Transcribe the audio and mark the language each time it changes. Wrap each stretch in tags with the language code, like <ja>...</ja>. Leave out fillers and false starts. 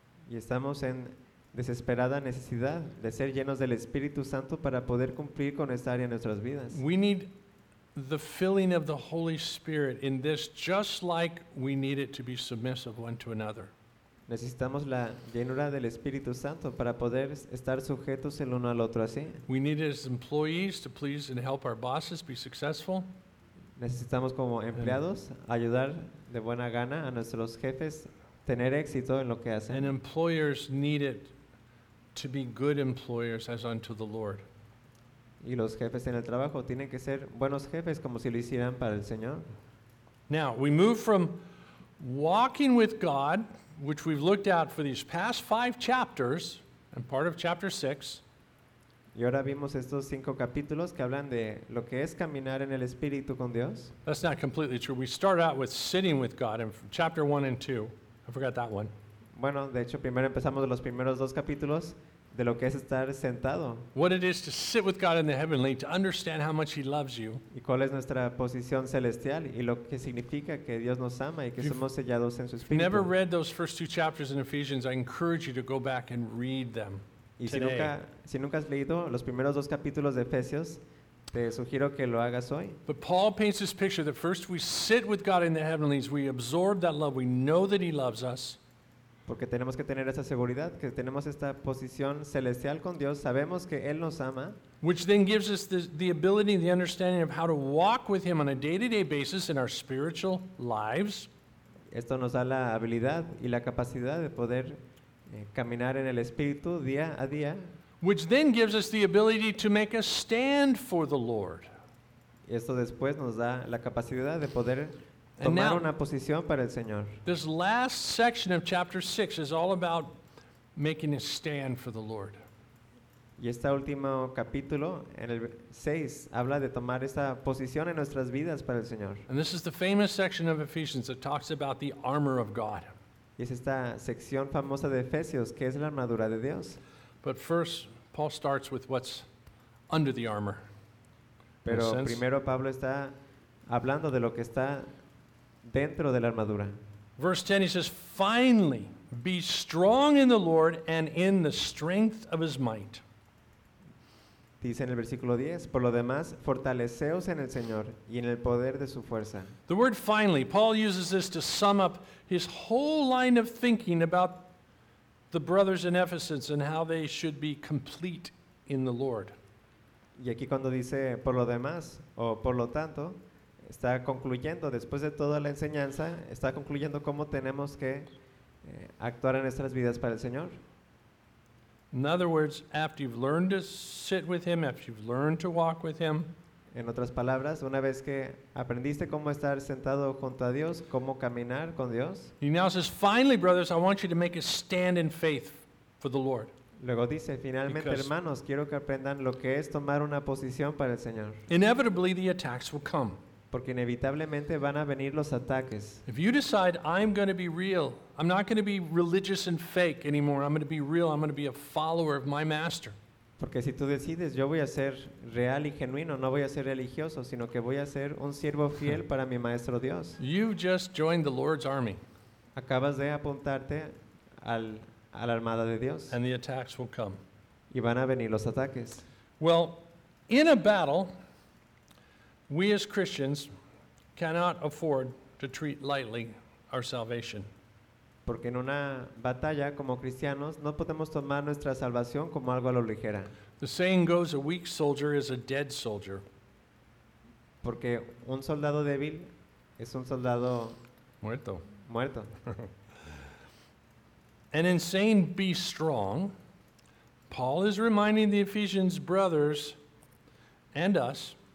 <es>Y estamos en desesperada necesidad de ser llenos del Espíritu Santo para poder cumplir con esta área en nuestras vidas.</es> <en>We need the filling of the Holy Spirit in this, just like we need it to be submissive one to another.</en> <es>Necesitamos la llenura del Espíritu Santo para poder estar sujetos el uno al otro así.</es> <en>We need it as employees to please and help our bosses be successful.</en> <es>Necesitamos como empleados ayudar de buena gana a nuestros jefes tener éxito en lo que hacen.</es> <en>And employers need it to be good employers as unto the Lord.</en> <es>Y los jefes en el trabajo tienen que ser buenos jefes como si lo hicieran para el Señor.</es> <en>Now, we move from walking with God, which we've looked at for these past 5 chapters and part of chapter 6.</en> <es>Y ahora vimos estos 5 capítulos que hablan de lo que es caminar en el Espíritu con Dios.</es> <en>That's not completely true. We start out with sitting with God in chapter 1 and 2. I forgot that one.</en> <es>Bueno, de hecho, primero empezamos los primeros 2 capítulos de lo que es estar sentado.</es> <en>What it is to sit with God in the heavenly, to understand how much He loves you.</en> <es>Y cuál es nuestra posición celestial y lo que significa que Dios nos ama y que somos sellados en su Espíritu.</es> <en>If you've never read those first 2 chapters in Ephesians, I encourage you to go back and read them today.</en> <es>Y si nunca has leído los primeros 2 capítulos de Efesios, te sugiero que lo hagas hoy.</es> <en>But Paul paints this picture that first we sit with God in the heavenlies, we absorb that love, we know that He loves us.</en> <es>Porque tenemos que tener esa seguridad, que tenemos esta posición celestial con Dios, sabemos que Él nos ama.</es> <en>Which then gives us the ability, the understanding of how to walk with Him on a day-to-day basis in our spiritual lives.</en> <es>Esto nos da la habilidad y la capacidad de poder caminar en el Espíritu día a día.</es> <en>Which then gives us the ability to make a stand for the Lord.</en> <es>Esto después nos da la capacidad de poder tomar una posición para el Señor.</es> <en>This last section of chapter 6 is all about making a stand for the Lord.</en> <es>Y este último capítulo, en el 6, habla de tomar esta posición en nuestras vidas para el Señor.</es> <en>And this is the famous section of Ephesians that talks about the armor of God.</en> <es>Y es esta sección famosa de Efesios, que es la armadura de Dios.</es> <en>But first, Paul starts with what's under the armor.</en> <es>Pero primero Pablo está hablando de lo que está dentro de la armadura.</es> <en>Verse 10, he says, finally, be strong in the Lord and in the strength of His might.</en> <es>Dice en el versículo 10, por lo demás, fortaleceos en el Señor y en el poder de su fuerza.</es> <en>The word finally, Paul uses this to sum up his whole line of thinking about the brothers in Ephesus and how they should be complete in the Lord.</en> <es>Y aquí cuando dice por lo demás o por lo tanto, está concluyendo después de toda la enseñanza, está concluyendo cómo tenemos que actuar en nuestras vidas para el Señor.</es> <en>In other words, after you've learned to sit with him, after you've learned to walk with him,</en> <es>en otras palabras, una vez que aprendiste cómo estar sentado junto a Dios, cómo caminar con Dios,</es> <en>he now says, finally, brothers, I want you to make a stand in faith for the Lord.</en> <es>Luego dice, finalmente,</es> <en>because</en> <es>hermanos, quiero que aprendan lo que es tomar una posición para el Señor.</es> <en>Inevitably, the attacks will come.</en> <es>Porque inevitablemente van a venir los ataques.</es> <en>If you decide, I'm going to be real, I'm not going to be religious and fake anymore, I'm going to be real, I'm going to be a follower of my master.</en> <es>Porque si tú decides, yo voy a ser real y genuino, no voy a ser religioso, sino que voy a ser un siervo fiel para mi maestro Dios.</es> <en>You've just joined the Lord's army.</en> <es>Acabas de apuntarte a la armada de Dios.</es> <en>And the attacks will come.</en> <es>Y van a venir los ataques.</es> <en>Well, in a battle, we as Christians cannot afford to treat lightly our salvation.</en> <es>Porque en una batalla como cristianos no podemos tomar nuestra salvación como algo a lo ligera.</es> <en>The saying goes, a weak soldier is a dead soldier.</en> <es>Porque un soldado débil es un soldado muerto. Muerto.</es> <en>And in saying be strong, Paul is reminding the Ephesians brothers and us.</en>